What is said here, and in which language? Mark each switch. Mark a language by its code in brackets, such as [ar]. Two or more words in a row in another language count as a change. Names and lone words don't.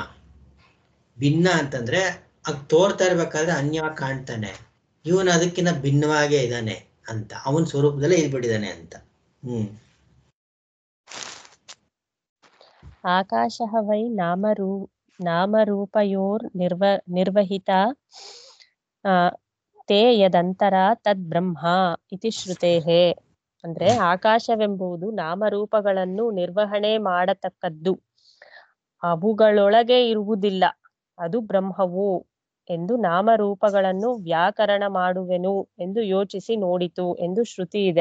[kn] ಭಿನ್ನ ಅಂತಂದ್ರೆ ತೋರ್ತಾ ಇರ್ಬೇಕಾದ್ರೆ ಅನ್ಯವಾಗಿ ಕಾಣ್ತಾನೆ, ಇವನು ಅದಕ್ಕಿಂತ ಭಿನ್ನವಾಗೇ ಇದ್ದಾನೆ ಅಂತ, ಅವನ್ ಸ್ವರೂಪದಲ್ಲೇ ಇದ್ಬಿಟ್ಟಿದ್ದಾನೆ ಅಂತ. [sa] ಆಕಾಶಃ ವೈ ನಾಮರೂಪಯೋರ್ ನಿರ್ವಹಿತ ತೇ ಯದಂತರ ತದ್ ಬ್ರಹ್ಮ ಇತಿ ಶ್ರುತೇಃ. [kn] ಅಂದ್ರೆ ಆಕಾಶವೆಂಬುದು ನಾಮರೂಪಗಳನ್ನು ನಿರ್ವಹಣೆ ಮಾಡತಕ್ಕದ್ದು, ಅವುಗಳೊಳಗೆ ಇರುವುದಿಲ್ಲ, ಅದು ಬ್ರಹ್ಮವು ಎಂದು ನಾಮರೂಪಗಳನ್ನು ವ್ಯಾಕರಣ ಮಾಡುವೆನು ಎಂದು ಯೋಚಿಸಿ ನೋಡಿತು ಎಂದು ಶ್ರುತಿ ಇದೆ.